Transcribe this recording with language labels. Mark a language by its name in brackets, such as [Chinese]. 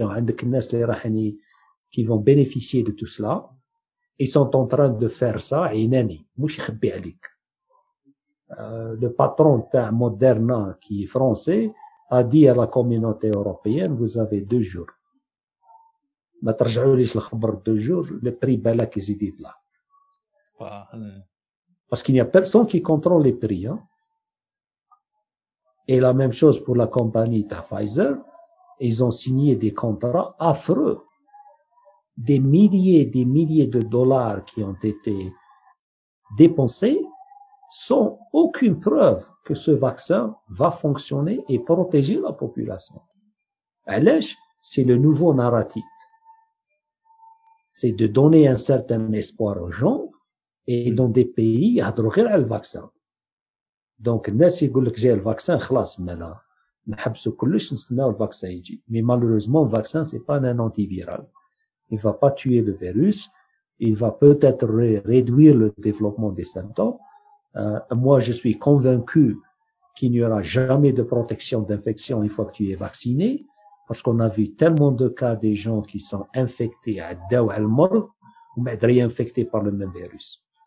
[Arabic] عندك الناس اللي راح [French] qui vont bénéficier de tout cela. Ils sont en train de faire ça. [Arabic] عيناني مش يخبي عليك. [French] Le patron de Moderna, qui est français, a dit à la communauté européenne, vous avez 2 jours. [Arabic] ما ترجعوليش الخبر [French] 2 jours, le prix [Arabic] بالك يزيد يطلع. [French] Parce qu'il n'y a personne qui contrôle les prix. Hein. Et la même chose pour la compagnie Pfizer. Ils ont signé des contrats affreux. Des milliers de dollars qui ont été dépensés sans aucune preuve que ce vaccin va fonctionner et protéger la population. [Arabic] علاش? [French] C'est le nouveau narratif. C'est de donner un certain espoir aux gens. Et dans des pays, [Arabic] يهضروا غير على الفاكسان. Donc, الناس يقول لك جاي الفاكسان خلاص مالا نحبسوا كلش نستناو الفاكسان يجي. [French] Mais malheureusement, le vaccin, c'est pas un antiviral. Il va pas tuer le virus. Il va peut-être réduire le développement des symptômes. Moi, je suis convaincu qu'il n'y aura jamais de protection d'infection une fois que tu es vacciné. Parce qu'on a vu tellement de cas des gens qui sont infectés à [Arabic] المرض وما [French] réinfectés par le même virus.